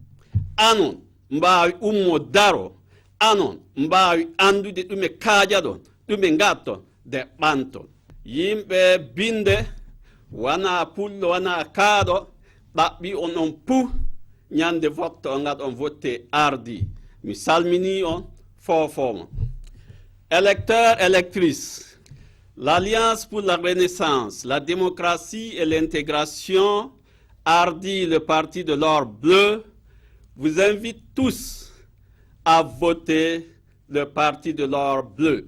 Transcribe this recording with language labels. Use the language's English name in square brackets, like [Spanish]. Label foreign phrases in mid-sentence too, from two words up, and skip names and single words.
[Fula] anon mbawi ummo daro anon mbawi andude ɗume kaaja ɗon ɗume gatton de ɓanton yimɓe binde wana pullo wana kaaɗo ɗaɓɓi on on puu ñande vote o gaɗon votte ardi mi salmini on fofoma [French] électeurs électrices l'Alliance pour la Renaissance, la démocratie et l'intégration, ARDI, le parti de l'or bleu, vous invite tous à voter le parti de l'or bleu.